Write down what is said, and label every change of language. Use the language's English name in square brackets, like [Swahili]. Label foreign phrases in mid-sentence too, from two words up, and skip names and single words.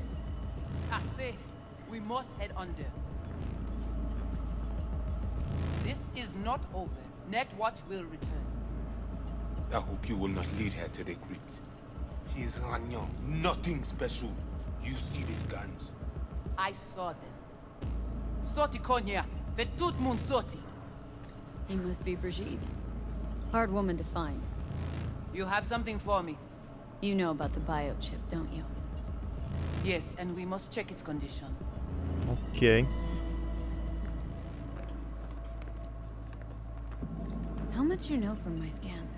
[English] I say, we must head under. This is not over. Netwatch will return. I hope you will not lead her to the crypt. She is Ragnar, nothing special. You see these guns? I saw them. [Haitian Creole] Sorti konya, ve tout moun sorti. [English] You must be Brigitte. Hard woman to find. You have something for me. You know about the biochip, don't you? Yes, and we must check its condition. Okay. How much you know from my scans?